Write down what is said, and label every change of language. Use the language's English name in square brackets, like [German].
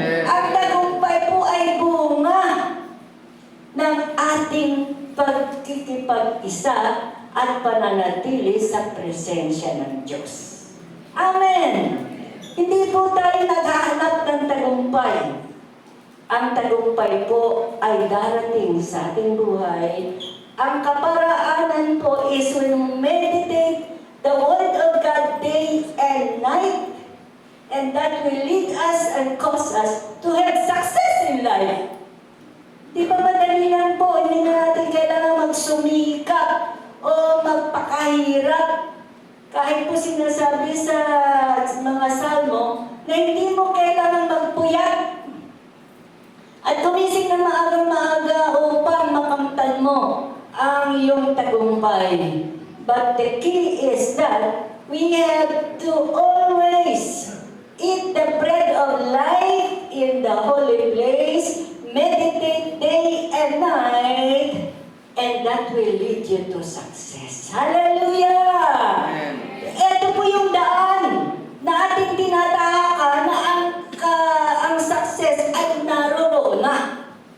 [Filipino] Ang tagumpay po ay bunga ng ating pagkikipag-isa at pananatili sa presensya ng Diyos. Amen! Hindi po tayo naghahanap ng tagumpay. Ang tagumpay po ay darating sa ating buhay. Ang kaparaanan po [English] is when we meditate the Word of God day and night, and that will lead us and cause us to have success in life. [Filipino] Di ba madali lang po, hindi na natin kailangan magsumikap o magpakahirap. Kahit po sinasabi sa mga salmo na hindi mo kailangan magpuyat at gumising na maagang-maaga upang makamtan mo ang iyong tagumpay. [English] But the key is that we have to always eat the bread of life in the holy place, meditate day and night, and that will lead you to success. Hallelujah! [Filipino] Ito po yung daan na ating tinatahakan na ang success ay naroon na.